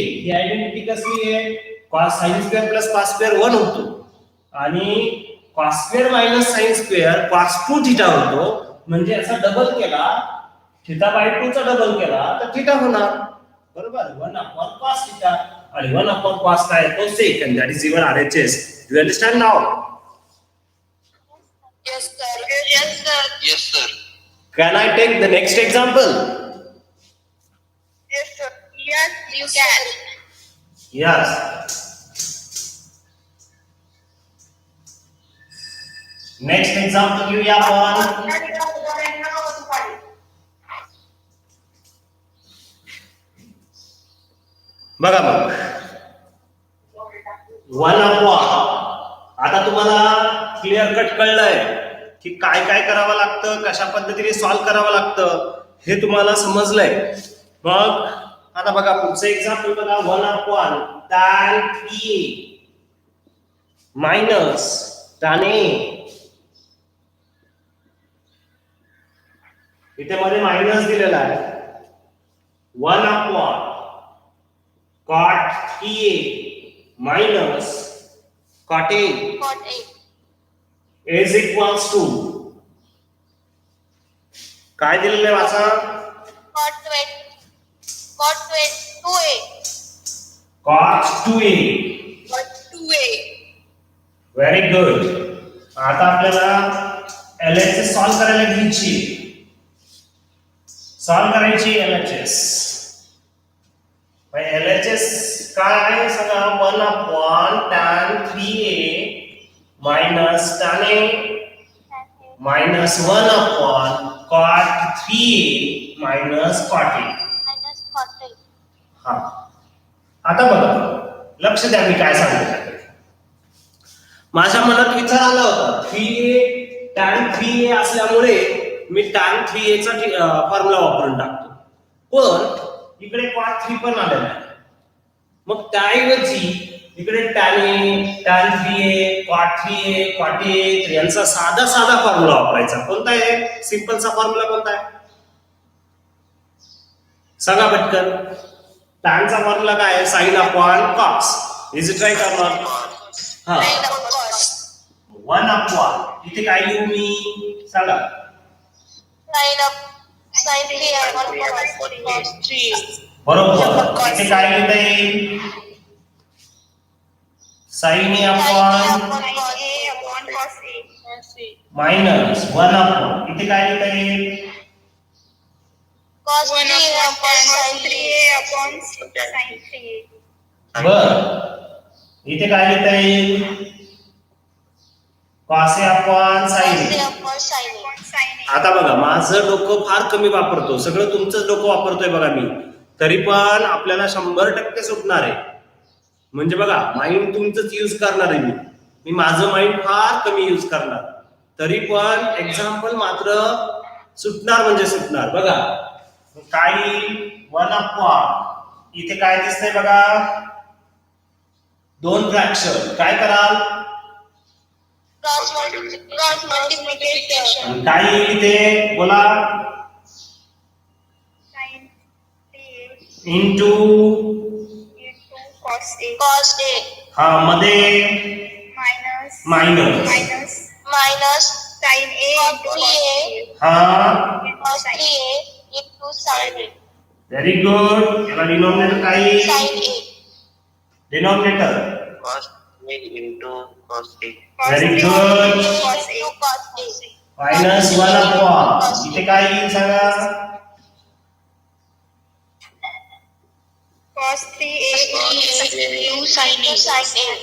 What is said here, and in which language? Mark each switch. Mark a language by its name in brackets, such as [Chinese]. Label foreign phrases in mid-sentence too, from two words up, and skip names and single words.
[Marathi] ही आयडेंटिटी कसली आहे [English] cos sine square plus cos square [Marathi] 1 होतो आणि [English] cos square minus sine square cos 2 theta [Marathi] होतो. म्हणजे असा डबल केला [English] theta by 2 [Marathi] चा डबल केला तर थीटा होणार बरोबर [English] 1 upon cos theta. [Marathi] आणि [English] 1 upon cos [Marathi] काय तो [English] sec and that is your RHS. You understand now? Yes, sir. Yes, sir. Yes, sir. Can I take the next example? Yes, sir. Yes, you can. Yes. Next example [Marathi] घेऊया आपण. बघा मग 1 अपॉन. आता तुम्हाला [English] clear cut [Marathi] कळलंय की काय काय करावं लागतं कशा पद्धतीने सॉल्व्ह करावं लागतं हे तुम्हाला समजलंय. मग आता बघा पुढचं एक्झाम्पल बघा [English] 1 upon tan a minus tan a. [Marathi] इथे मध्ये मायनस दिलेला आहे [English] 1 upon cot a minus cot a Cot A. is equals to [Marathi] काय दिलेलं आहे वाचा [English] Cot 2A. cot 2a. Cot 2A. very good. [Marathi] आता आपल्याला [English] LHS solve [Marathi] करायला घ्यायची. सॉल्व करायची LHS. LHS काय आहे सांगा [English] 1 upon tan 3a minus tan a minus 1 upon cot 3a minus cot a. Minus Cot A. [Marathi] हा आता बघा लक्ष द्या मी काय सांगतो. माझ्या मनात विचार आला होता 3a tan 3a असल्यामुळे मी tan 3a चा फॉर्म्युला वापरून टाकतो. पण इकडे cot 3 पण आलेला आहे. मग त्याऐवजी इकडे [English] tan a tan 3a cot 3a cot a [Marathi] तर यांचा साधा फॉर्म्युला वापरायचा. कोणता आहे सिंपलचा फॉर्म्युला कोणता आहे सांगा पटकन. tan चा फॉर्म्युला काय आहे [English] sin upon cos. is it right or not? हां Sin of cos. [Marathi] 1 अपॉन इथे काय लिहू मी सांगा. [English] Sin 3 upon cos 3. [Marathi] बरोबर. इथे काय लिहिता येईल [English] sin a upon Cos A. minus 1 upon [Marathi] इथे काय लिहिता येईल [English] Cos 3 upon sin 3A upon sin 3A. [Marathi] बर इथे काय लिहिता येईल [English] cos a upon sin Cos A a. upon sin A. [Marathi] आता बघा माझं डोकं फार कमी वापरतो सगळं तुमचंच डोकं वापरतोय बघा मी तरी पण आपल्याला 100% सुटणार आहे. म्हणजे बघा माइंड तुमचंच यूज करणार आहे मी माझं माइंड फार कमी यूज करणार तरी पण एक्झाम्पल मात्र सुटणार म्हणजे सुटणार. बघा काय [English] 1 upon [Marathi] इथे काय दिसतंय बघा 2 फ्रॅक्शन. काय कराल [English] Cross multiplication. [Marathi] आणि काय येईल इथे बोला [English] Sin 3A इंटू into cos A. Cos A. [Marathi] हा मध्ये [English] Minus. मायनस Minus sin A into cos A. [Marathi] हा [English] Cos 3A into sin A. very good. [Marathi] याला डिनॉमिनेटर काय येईल [English] Sin A. डिनॉमिनेटर Cos A into cos A. Very Cos good. A into cos A. minus 1 upon [Marathi] इथे काय येईल सांगा [English] Cos 3A into sin A.